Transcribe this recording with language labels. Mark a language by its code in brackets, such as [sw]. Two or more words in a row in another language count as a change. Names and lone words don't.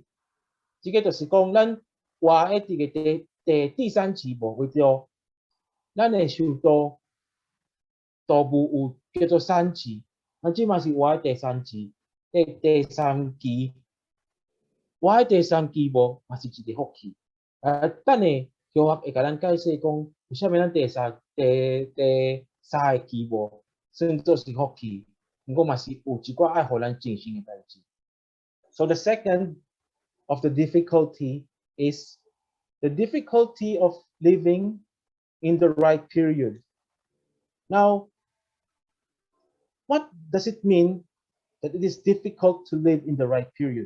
[nan] 这个就是讲，咱活的这个第三持无为着，咱的受道务有叫做三持，咱即嘛是活的第三持，第三期，活的第三期无嘛是一个福气。等下教学会甲咱解释讲，为虾米咱第三个期无算作是福气，不过嘛是有一寡爱互咱进行的代志。 [en] So the second of the difficulty is the difficulty of living in the right period. Now, what does it mean that it is difficult to live in the right period?